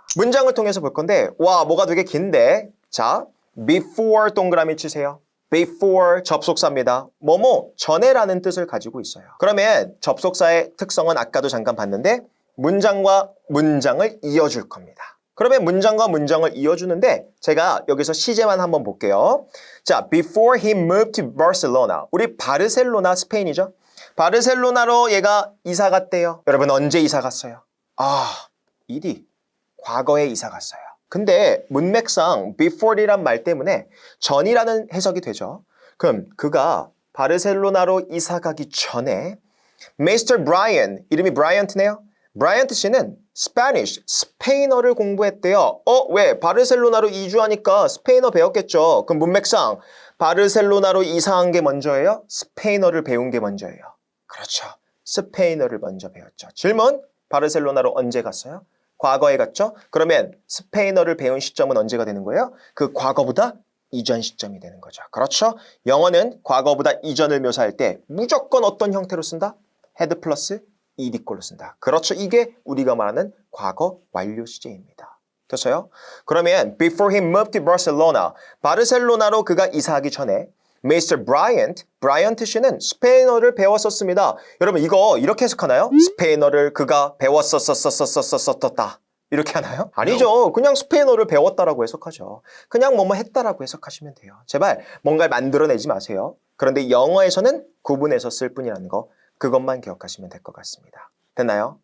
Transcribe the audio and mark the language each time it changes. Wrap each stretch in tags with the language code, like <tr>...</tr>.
<ko>문장을 통해서 볼 건데 와 뭐가 되게 긴데 자 before 동그라미 치세요. before 접속사입니다. 뭐뭐 전에라는 뜻을 가지고 있어요. 그러면 접속사의 특성은 아까도 잠깐 봤는데 문장과 문장을 이어줄 겁니다. 그러면 문장과 문장을 이어주는데 제가 여기서 시제만 한번 볼게요.</ko> <en>자, before he moved to Barcelona.</en> <ko>우리 바르셀로나 스페인이죠? 바르셀로나로 얘가 이사 갔대요. 여러분 언제 이사 갔어요? ED. 과거에 이사 갔어요. 근데 문맥상 before이란 말 때문에 전이라는 해석이 되죠. 그럼 그가 바르셀로나로 이사 가기 전에 Mr. Brian, 이름이 브라이언트네요. 브라이언트 씨는 Spanish, 스페인어를 공부했대요. 왜? 바르셀로나로 이주하니까 스페인어 배웠겠죠. 그럼 문맥상 바르셀로나로 이사한 게 먼저예요? 스페인어를 배운 게 먼저예요? 그렇죠. 스페인어를 먼저 배웠죠. 질문, 바르셀로나로 언제 갔어요? 과거에 갔죠? 그러면 스페인어를 배운 시점은 언제가 되는 거예요? 그 과거보다 이전 시점이 되는 거죠. 그렇죠? 영어는 과거보다 이전을 묘사할 때 무조건 어떤 형태로 쓴다? had 플러스 ed꼴로 쓴다. 그렇죠. 이게 우리가 말하는 과거 완료 시제입니다. 됐어요? 그러면</ko> <en>before he moved to Barcelona,</en> <ko>바르셀로나로 그가 이사하기 전에 Mr. Bryant 씨는 스페인어를 배웠었습니다. 여러분 이거 이렇게 해석하나요? 스페인어를 그가 배웠었었었었었었다. 이렇게 하나요? 아니죠. 그냥 스페인어를 배웠다라고 해석하죠. 그냥 뭐뭐 했다라고 해석하시면 돼요. 제발 뭔가를 만들어내지 마세요. 그런데 영어에서는 구분해서 쓸 뿐이라는 거 그것만 기억하시면 될 것 같습니다. 됐나요?</ko>